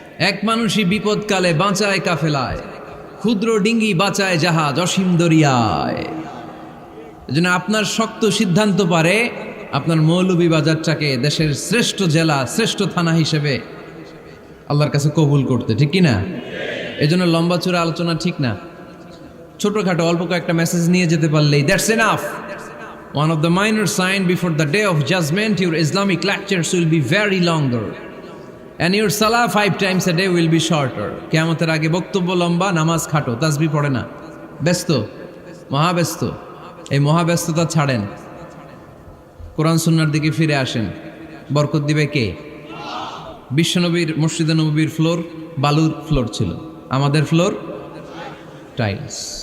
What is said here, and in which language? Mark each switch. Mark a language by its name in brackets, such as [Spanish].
[Bangla] এক মানুষই বিপদকালে বাঁচায় কাফেলায়, ক্ষুদ্র ডিঙ্গি বাঁচায় জাহাজ অসীম দরিয়ায়। এজন্য আপনার শক্ত সিদ্ধান্ত পারে আপনার মৌলভীবাজারটাকে দেশের শ্রেষ্ঠ জেলা, শ্রেষ্ঠ থানা হিসেবে আল্লাহর কাছে কবুল করতে, ঠিক কি না? এই জন্য লম্বা চূড়া আলোচনা ঠিক না। ছোটখাটো অল্প কয়েকটা মেসেজ নিয়ে যেতে পারলেই [English] That's enough. One of the minor sign before the day of judgment, your Islamic lectures will be very longer. And your salah 5 times a day will be shorter. [Bangla] কিয়ামতের আগে বক্তব্য লম্বা, নামাজ খাটো, তাসবিহ পড়ে না, ব্যস্ত, মহাব্যস্ত। এই মহাব্যস্ততা ছাড়েন, কোরআন সুন্নাহর দিকে ফিরে আসেন। বরকত দিবে কে? বিশ্বনবীর মসজিদে নববীর ফ্লোর বালুর ফ্লোর ছিল, আমাদের ফ্লোর টাইলস।